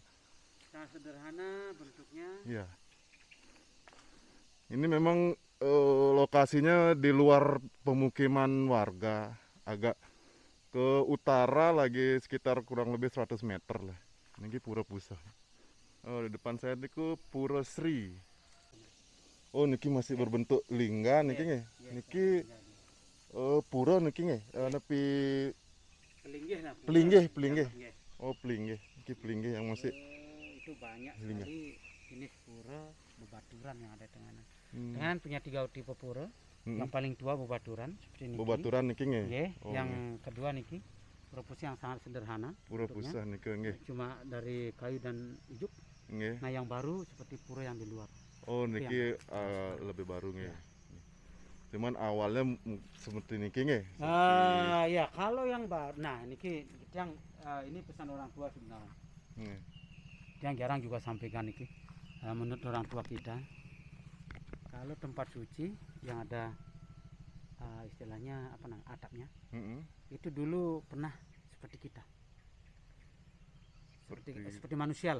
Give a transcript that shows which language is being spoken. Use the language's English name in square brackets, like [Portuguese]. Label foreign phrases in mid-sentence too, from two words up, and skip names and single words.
[Indonesian] Sangat sederhana bentuknya. Iya. Ini memang lokasinya di luar pemukiman warga, agak ke Ke utara lagi sekitar kurang lebih 100 meter lah. Ini Pura Pusah. Oh, di depan saya itu Pura Sri. Oh, niki masih berbentuk lingga [Balinese] niki nggih. Niki pura niki nggih. Nepi pelinggih. Oh, pelinggih. Niki pelinggih [Indonesian] yang masih Itu banyak lingga. sekali jenis pura bebaturan yang ada Tenganan. Tenganan punya 3 tipe pura. Yang paling tua bebaturan seperti niki. [Balinese] Bebaturan niki nggih. Nggih, Oh, yang nggih. [Indonesian] kedua niki Pura Pusah yang sangat sederhana. Pura bentuknya. [Balinese] Pusah niki nggih. [Indonesian] Cuma dari kayu dan ijuk. [Balinese] Nggih. [Indonesian] Nah, yang baru seperti pura yang di luar. Oh, Itu niki yang lebih baru nggih. Ya. Cuman awalnya seperti [Balinese] niki nggih. [Indonesian] Ya, kalau yang baru, nah niki yang ini pesan orang tua sebenarnya. [Balinese] Nggih. [Indonesian] Yang jarang juga sampaikan niki. Menurut orang tua kita, kalau tempat suci yang ada istilahnya apa namanya atapnya, itu dulu pernah seperti kita, seperti manusia lah.